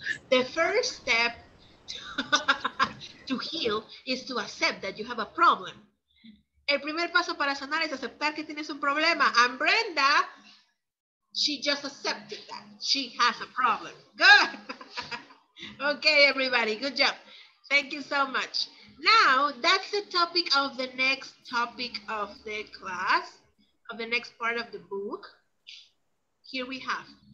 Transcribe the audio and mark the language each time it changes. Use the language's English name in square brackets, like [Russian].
[English] The first step to heal is to accept that you have a problem. [Spanish] El primer paso para sanar es aceptar que tienes un problema. [English] And Brenda, she just accepted that. She has a problem. Good. Okay, everybody, good job. Thank you so much. Now, that's the topic of the next topic of the class, of the next part of the book. Here we have.